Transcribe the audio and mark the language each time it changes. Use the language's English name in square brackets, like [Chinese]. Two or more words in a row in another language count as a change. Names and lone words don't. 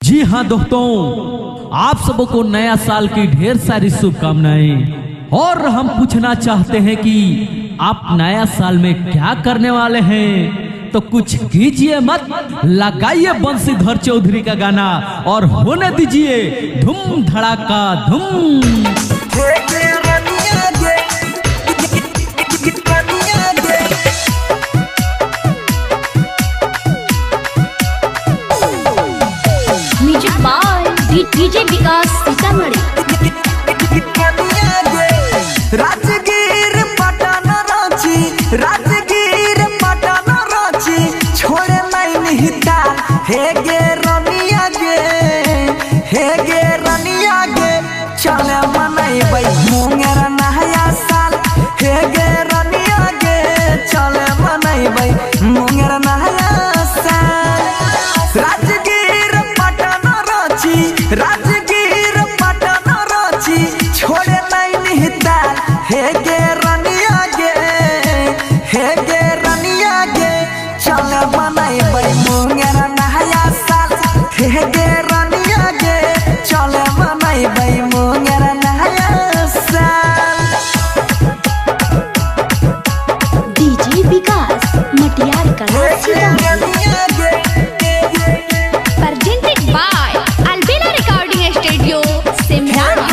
[Hindi] जी हाँ दोस्तों, आप सबको नया साल की ढेर सारी शुभकामनाएं। और हम पूछना चाहते हैं कि आप नया साल में क्या करने वाले हैं, तो कुछ कीजिए मत, लगाइए बंशीधर चौधरी का गाना और होने दीजिए धूम धड़ाका धूम। डीजे विकास सीतामढ़ी। [Angika] राजगीर पटन रांची, राजगीर पटन रांची, छोड़े नहीं हिता हे गे रनिया गे, हे गे रनिया गे, चले मनैबै मुंगेर नया साल, हे गे रनिया गे, चले मनैबै मुंगेर नया साल। राजगीर पटन रांची, राजगीर पटन रांची, छोड़े नहीं हिता हे गे रनिया गे, हे गे रनिया गे, चल मनैबै मुंगेर नया साल, हे गे रनिया गे, चल मनैबै मुंगेर नया साल। [Hindi] डीजे विकास मटियार कला सीतामढ़ी। [English] Presented by Albina Recording Studio, Simla।